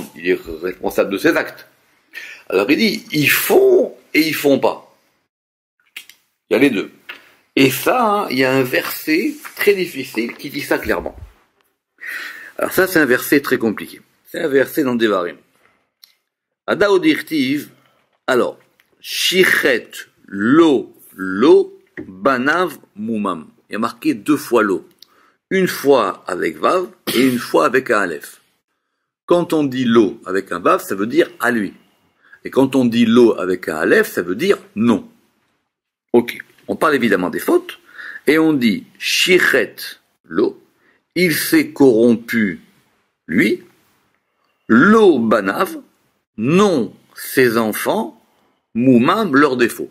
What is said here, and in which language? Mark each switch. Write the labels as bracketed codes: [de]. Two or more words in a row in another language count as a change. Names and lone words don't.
[fr] Il est responsable de ses actes. Alors il dit, ils font et ils font pas. Il y a les deux. Et ça, il y a un verset très difficile qui dit ça clairement. Alors ça, c'est un verset très compliqué. C'est un verset dans Devarim. [he] הדא דכתיב, alors, שחת לו בניו מומם. [fr] Il y a marqué 2 fois lo. Une fois avec vav et une fois avec un aleph. Quand on dit lo avec un vav, ça veut dire à lui. Et quand on dit lo avec un aleph, ça veut dire non. Ok. On parle évidemment des fautes, et on dit [he] שחת לו, [fr] il s'est corrompu, lui, [he] לא בניו, [fr] non ses enfants, moumam, leurs défauts.